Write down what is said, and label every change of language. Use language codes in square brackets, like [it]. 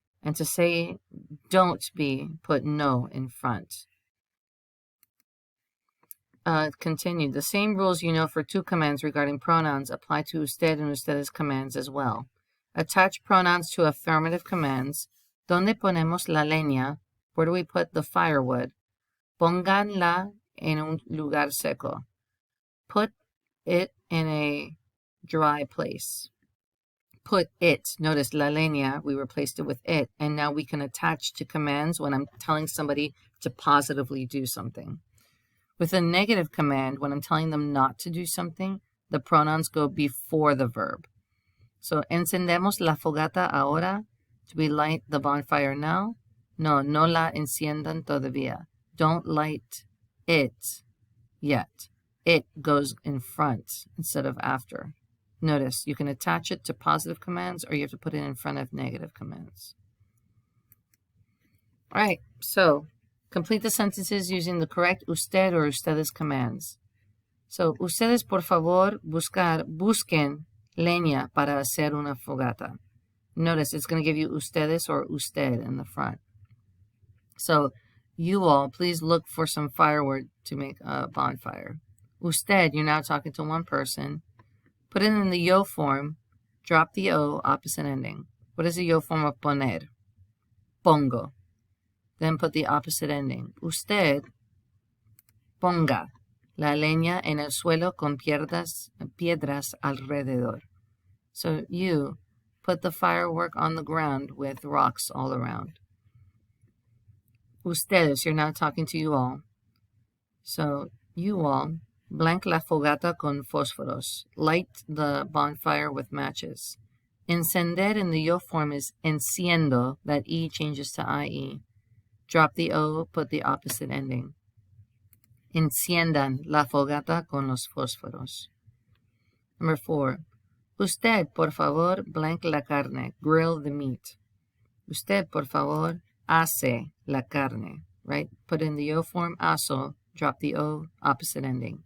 [en] And to say don't be, put no in front. Continue. The same rules you know for two commands regarding pronouns apply to usted and ustedes commands as well. Attach pronouns to affirmative commands. [es] ¿Dónde ponemos la leña? [en] Where do we put the firewood? [es] Pónganla en un lugar seco. [en] Put it in a dry place. Put it. Notice la leña, we replaced it with it. And now we can attach to commands when I'm telling somebody to positively do something. With a negative command, when I'm telling them not to do something, the pronouns go before the verb. So, [es] encendemos la fogata ahora. [en] Do we light the bonfire now? [es] No, no la enciendan todavía. [en] Don't light it yet. It goes in front instead of after. Notice, you can attach it to positive commands or you have to put it in front of negative commands. All right, so complete the sentences using the correct usted or ustedes commands. [es] So, ustedes por favor busquen leña para hacer una fogata. [en] Notice it's going to give you ustedes or usted in the front. So, You all, please look for some firewood to make a bonfire. Usted, you're now talking to one person. Put it in the yo form. Drop the O, opposite ending. What is the yo form of poner? Pongo. Then put the opposite ending. [es] Usted ponga la leña en el suelo con piedras alrededor. [en] So you put the firework on the ground with rocks all around. Ustedes, you're now talking to you all. So you all, blank [es] la fogata con fósforos. [en] Light the bonfire with matches. Encender in the yo form is enciendo. That E changes to IE. Drop the O, put the opposite ending. [es] Enciendan la fogata con los fósforos. [en] Number 4. [es] Usted, por favor, blank la carne. [en] Grill the meat. [es] Usted, por favor, hace la carne. [en] Right? Put in the yo form, aso. Drop the O, opposite ending.